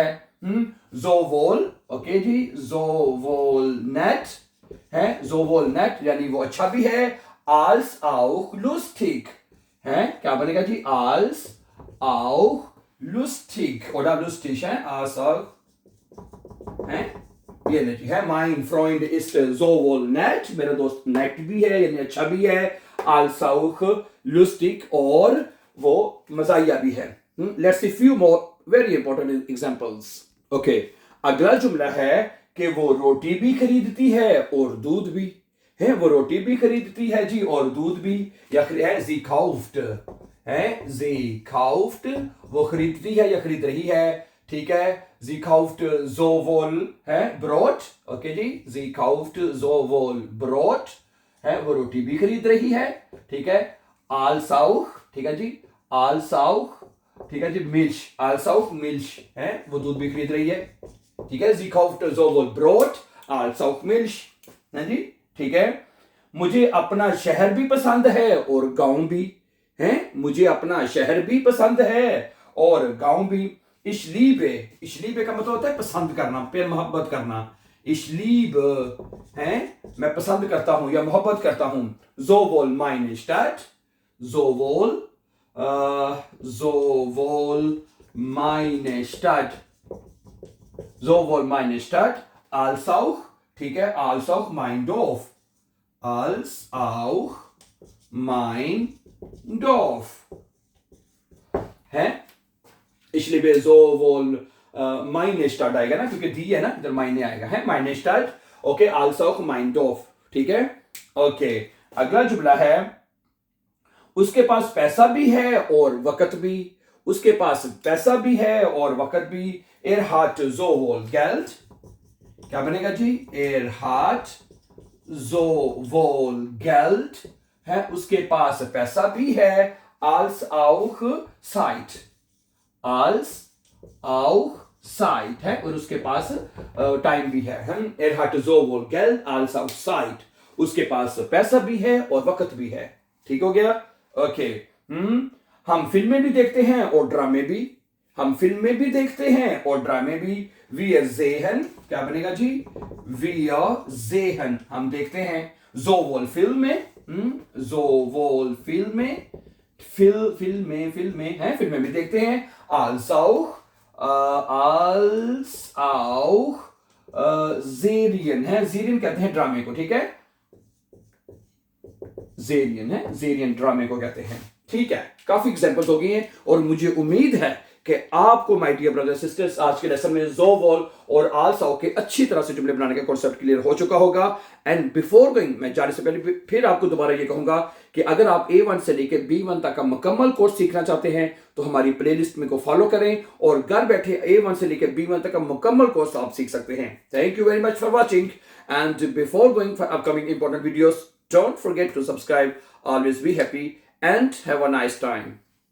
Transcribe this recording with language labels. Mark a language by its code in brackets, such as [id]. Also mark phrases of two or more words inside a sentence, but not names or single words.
[ur] sowohl, اوکے جی, [de] sowohl nett, [ur] है, [de] sowohl nett [ur] یعنی وہ اچھا بھی ہے, [de] als auch lustig, [ur] ہے، کیا بنے گا جی? [de] als auch lustig oder lustig, है, als auch, [ur] ہے، یہ نہیں ہے. [de] mein Freund ist sowohl nett, [ur] میرا دوست نیٹ بھی ہے یعنی اچھا بھی ہے, [de] als auch lustig, [ur] اور وہ مزاحیہ بھی ہے. [en] Let's see few more very important examples. [ur] Okay, اگلا جملہ ہے کہ وہ روٹی بھی خریدتی ہے اور دودھ بھی، ہے، وہ روٹی بھی خریدتی ہے جی اور دودھ بھی، یا ہے [de] sie kauft, [ur] है, [de] sie kauft, [ur] وہ خریدتی ہے یا خرید رہی ہے. ٹھیک ہے, [de] sie kauft sowohl, [ur] है, Brot, اوکے جی, [de] sie kauft sowohl Brot, [ur] ہے، وہ روٹی بھی خرید رہی ہے. ٹھیک ہے, [de] als auch, [ur] ٹھیک ہے جی, [de] als auch, [ur] ٹھیک ہے جی, [de] Milch, als auch Milch, [ur] ہے، وہ دودھ بھی خرید رہی ہے. ٹھیک ہے, [de] sie kauft sowohl Brot als auch Milch, [ur] ہے جی. ٹھیک ہے، مجھے اپنا شہر بھی پسند ہے اور گاؤں بھی، ہے، مجھے اپنا شہر بھی پسند ہے اور گاؤں بھی. [de] ich liebe [ur] کا مطلب ہوتا ہے پسند کرنا، پیار محبت کرنا. [de] ich liebe, [ur] ہے، میں پسند کرتا ہوں یا محبت کرتا ہوں. [de] sowohl meine Stadt, sowohl meine Stadt, als auch, [ur] ٹھیک ہے, [de] als auch mein Dorf, है, ich liebe sowohl meine Stadt [ur] آئے گا نا، کیونکہ دی ہے نا، ادھر [de] meine [ur] آئے گا، ہے, [de] meine Stadt, ओके, als auch mein Dorf। [ur] ٹھیک ہے، اوکے، اگلا جملہ ہے اس کے پاس پیسہ بھی ہے اور وقت بھی، اس کے پاس پیسہ بھی ہے اور وقت بھی. [de] er hat sowohl Geld, [ur] کیا بنے گا جی? [de] er hat sowohl Geld, [ur] ہے، اس کے پاس پیسہ بھی ہے, [de] als auch Zeit, [ur] ہے، اور اس کے پاس ٹائم بھی ہے. [de] er hat sowohl Geld als auch Zeit, [ur] اس کے پاس پیسہ بھی ہے اور وقت بھی ہے۔ ٹھیک ہو گیا? اوکے، ہم فلمیں بھی دیکھتے ہیں اور ڈرامے بھی، ہم فلمیں بھی دیکھتے ہیں اور ڈرامے بھی. [de] wir sehen, [ur] کیا بنے گا جی? [de] wir sehen, [ur] ہم دیکھتے ہیں. [de] sowohl Filme, sowohl Filme, [ur] فلمیں ہیں، فلمیں بھی دیکھتے ہیں. [de] als auch [ur] جیرین ہے، جیرین کہتے ہیں ڈرامے کو، ٹھیک ہے، جیرین ہے، جیرین ڈرامے کو کہتے ہیں، ٹھیک ہے. کافی ایگزامپلز ہو گئی ہیں اور مجھے امید ہے کہ آپ کو [en] my dear brothers sisters [ur] آج کے لیسن میں زوول اور آلساؤ کے اچھی طرح سے جملے بنانے کا [en] concept clear [ur] ہو چکا ہوگا. [en] And before going, [ur] میں جانے سے پہلے پھر آپ کو دوبارہ یہ کہوں گا کہ اگر آپ A1 سے لے کر B1 تک کا مکمل کورس سیکھنا چاہتے ہیں تو ہماری پلے لسٹ میں کو فالو کریں اور گھر بیٹھے A1 سے لے کر B1 تک کا مکمل کورس آپ سیکھ سکتے ہیں. [en] Thank you very much for watching and before going for upcoming important videos, don't forget to subscribe. Always be happy and have a nice time.